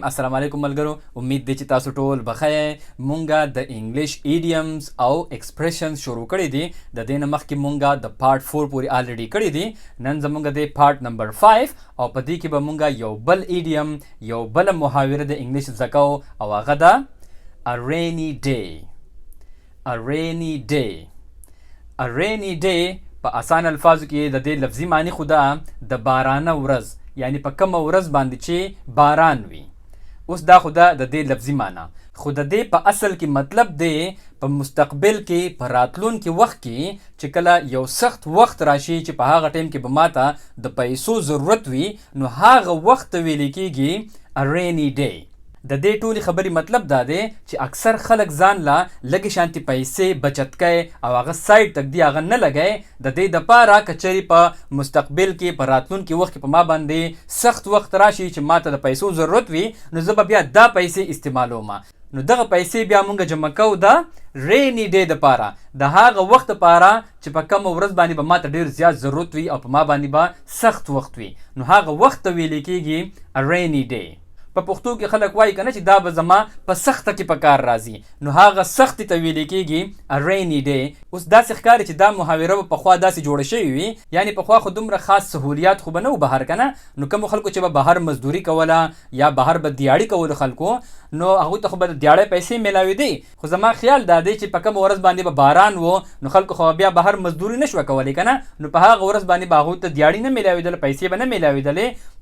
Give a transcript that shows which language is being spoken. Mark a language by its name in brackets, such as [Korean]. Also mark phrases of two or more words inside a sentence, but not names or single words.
[Pashto] السلام علیکم ملګرو، امید دی چې تاسو ټول بخیر. مونږه د [English] English idioms [Pashto] او ایکسپریشنز شروع کړی دي. د دې نه مخکې مونږه د پارت 4 پورې الریډي کړی دي. نن زمونږ د [English] part number [Pashto] 5 او په دې کې به مونږه یو بل ایډیم، یو بل محاوره د انګلیش زده کوو او هغه ده [English] a rainy day. a rainy day. a rainy day [Pashto] په آسان الفاظو کې د دې لفظي معنی خو ده د بارانه ورځ، یعنی په کومه ورځ باندې چې باران وي. اوس دا خو د دې لفظي معنی، خو د دې په اصل کې مطلب دی په مستقبل کې، په راتلونکي وخت کې چې کله یو سخت وخت راشي چې په هغه ټیم کې به ماته د پیسو ضرورت وي، نو هغه وخت ویل کېږي [English] a rainy day. [Pashto] د دې ټولې خبرې مطلب دا دی چې اکثر خلک ځان له لږې شانتې پیسې بچت کوي او هغه سایډ تک دی هغه نه لګوي د دې دپاره که چېرې په مستقبل کې په راتلونکي وخت کې په ما باندې سخت وخت راشي چې ماته د پیسو ضرورت وي، نو زه به بیا دا پیسې استعمالوم. نو دغه پیسې بیا مونږ جمع کوو د [English] rainy day [Pashto] دپاره، د هغه وخت دپاره چې په کومه ورځ باندې به ماته ډېر زیات ضرورت وي او په ما باندې به سخت وخت وي، نو هغه وخت ته ویل کېږي [English] a rainy day. [Pashto] په پښتو کې خلک وایي که نه چې دا به زما په سخته کې په کار راځي، نو هغه سختې ته ویل کېږي [English] a rainy day. [Pashto] اوس داسې ښکاري چې دا محاوره به پخوا داسې جوړه شوې وي، یعنی پخوا خو دومره خاص سهولیات خو به نه و بهر که نه، نو کومو خلکو چې به بهر مزدوري کوله یا بهر به دیاړي کولو خلکو، نو هغوی ته خو به د دیاړۍ پیسې میلاوېدې. خو زما خیال دا دی چې په کومه ورځ باندې به باران و، نو خلکو خو بیا بهر مزدوري نه شوه کولی که نه، نو په هغه ورځ باندې به هغوی ته دیاړي نه میلاوېدله، پیسې به نه میلاوېدلې.